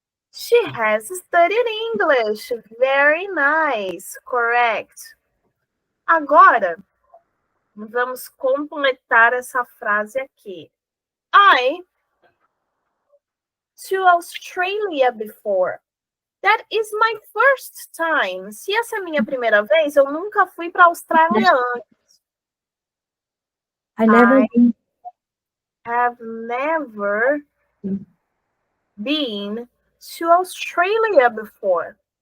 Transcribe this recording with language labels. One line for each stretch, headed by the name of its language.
English: She has studied English. Very nice. Correct.
Portuguese: Agora, vamos completar essa frase aqui.
English: I to Australia before. That is my first time.
Portuguese: Se essa é a minha primeira vez, eu nunca fui para a Austrália antes.
English: I never have never been to Australia before.